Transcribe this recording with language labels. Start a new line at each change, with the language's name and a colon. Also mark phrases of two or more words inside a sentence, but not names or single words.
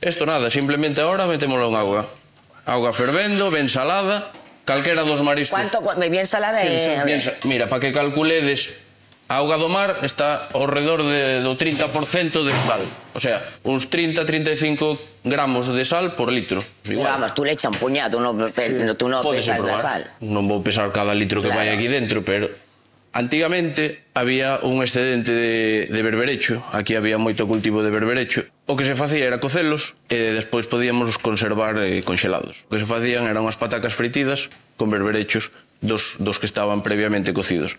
Galician: Isto nada, simplemente ahora metémoslo en auga. Auga fervendo, ben salada, calquera dos mariscos.
Spanish: ¿Cuánto? ¿Bien salada?
Galician: Mira, para que calculedes... A auga do mar está ao redor do 30% de sal.
Spanish: O sea,
Galician: uns 30-35 gramos de sal por litro.
Spanish: Vamos, tú le echas un puñado, tú no pesas la sal.
Galician: Non vou pesar cada litro que vai aquí dentro, pero... Antigamente había un excedente de berberecho. Aquí había moito cultivo de berberecho. O que se facía era cocelos e despois podíamos conservar conxelados. O que se facían eran unhas patacas fritidas con berberechos dos que estaban previamente cocidos.